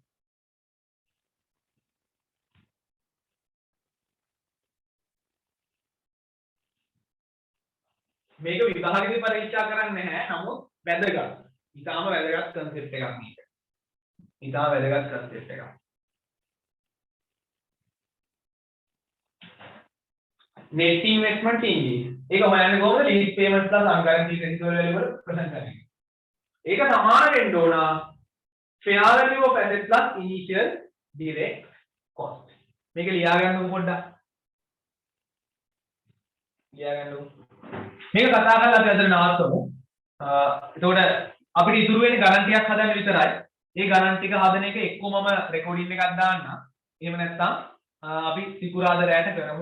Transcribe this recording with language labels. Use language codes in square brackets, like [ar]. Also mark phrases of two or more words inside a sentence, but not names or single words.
[si] මේක විභාගෙදී පරීක්ෂා කරන්නේ නැහැ. නමුත් වැදගත්. ඊටාම වැදගත් concept එකක් මේක. [en] net investment in lease. [si] ඒක හොයන්නේ කොහොමද? [en] lease payment plus unguaranteed residual value වල present value. [si] ඒක සමාන වෙන්න ඕන [en] fair value of asset plus initial direct cost. [si] මේක ලියා ගන්නකො පොඩ්ඩක්. මේක කතා කරලා අපි අද නවත්තමු. එතකොට අපිට ඉතුරු වෙන්නේ ගණන්ටියක් හදන්න විතරයි. ඒ ගණන් ටික හදන එක එක්කමම රෙකෝඩින් එකක් දාන්න. එහෙම නැත්නම් අපි සිකුරාදා රැයට කරමු.